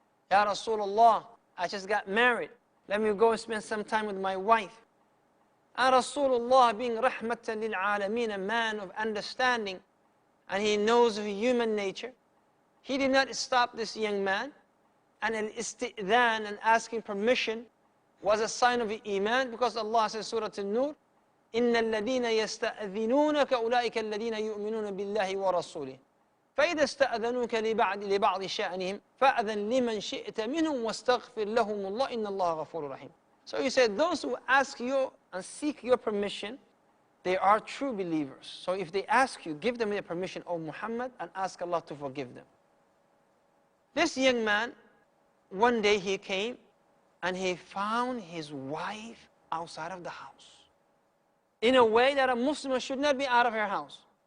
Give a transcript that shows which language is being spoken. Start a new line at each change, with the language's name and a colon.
English: Ya Rasulullah, I just got married. Let me go and spend some time with my wife. And Rasulullah, being rahmatan lil alameen, a man of understanding, and he knows of human nature, he did not stop this young man. And al-isti'dhan, and asking permission, was a sign of iman, because Allah says, Surah An-Nur,
Arabic: إِنَّ الَّذِينَ يَسْتَأْذِنُونَكَ أُولَٰئِكَ الَّذِينَ يُؤْمِنُونَ بِاللَّهِ وَرَسُولِهِ فَإِذَا اسْتَأْذَنُوكَ لِبَعْضِ شَأْنِهِمْ فَأْذَنْ لِمَنْ شِئْتَ مِنْهُمْ وَاسْتَغْفِرْ لَهُمُ اللَّهِ إِنَّ اللَّهَ غَفُورٌ رَحِيمٌ.
English: So he said, those who ask you and seek your permission, they are true believers. So if they ask you, give them their permission, O Muhammad, and ask Allah to forgive them. This young man, one day he came and he found his wife outside of the house in a way that a Muslim should not be out of her house.